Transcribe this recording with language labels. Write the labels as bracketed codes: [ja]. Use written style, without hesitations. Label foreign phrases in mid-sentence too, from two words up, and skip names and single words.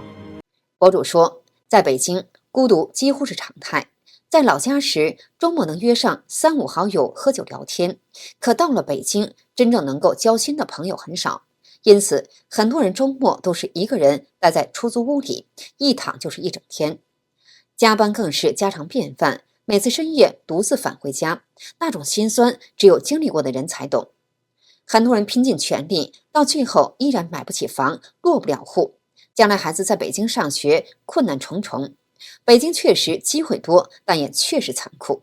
[zh] 博主說，在北京孤獨幾乎是常態，在老家時周末能約上3-5好友喝酒聊天，可到了北京真正能夠交心的朋友很少，因此很多人周末都是一個人待在出租屋裡，一躺就是一整天，加班更是家常便飯。每次深夜獨自返回家，那種心酸只有經歷過的人才懂。很多人拼盡全力，到最後依然買不起房，落不了戶。將來孩子在北京上學，困難重重。北京確實機會多，但也確實殘酷。